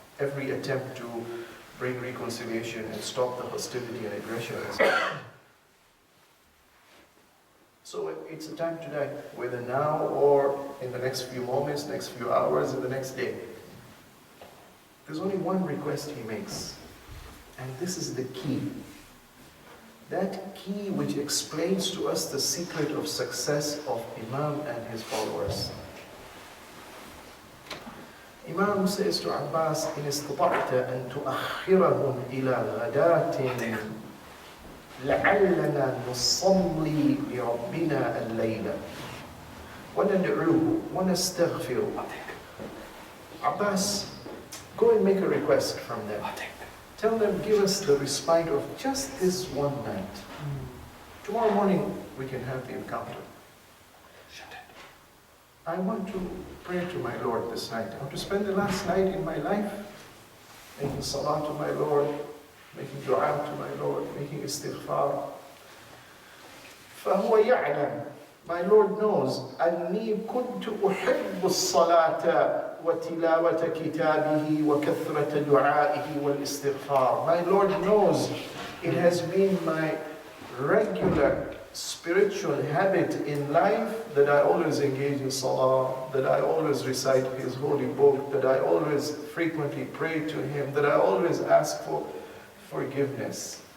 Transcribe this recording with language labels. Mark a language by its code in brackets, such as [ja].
[en] Every attempt to bring reconciliation and stop the hostility and aggression is so it's a time to die, whether now or in the next few moments, next few hours, in the next day. There's only one request he makes, and this is the key. that key which explains to us the secret of success of Imam and his followers. Imam says to Abbas, [ar] إن استطعت أن تؤخرهم إلى غداة لعلنا نصلي لربنا الليلة وندعوه ونستغفره. [en] Abbas, go and make a request from them. Tell them, give us the respite of just this one night. Tomorrow morning we can have the encounter. I want to pray to my Lord this night. I want to spend the last night in my life making salah to my Lord, making dua to my Lord, making istighfar. [ar] فهو يعلم, [en] my Lord knows, [ar] أني كنت أحب الصلاة وتلاوة كتابه وكثرة دعائه والاستغفار. [en] My Lord knows it has been my regular spiritual habit in life that I always engage in salah, that I always recite his holy book, that I always frequently pray to him, that I always ask for forgiveness.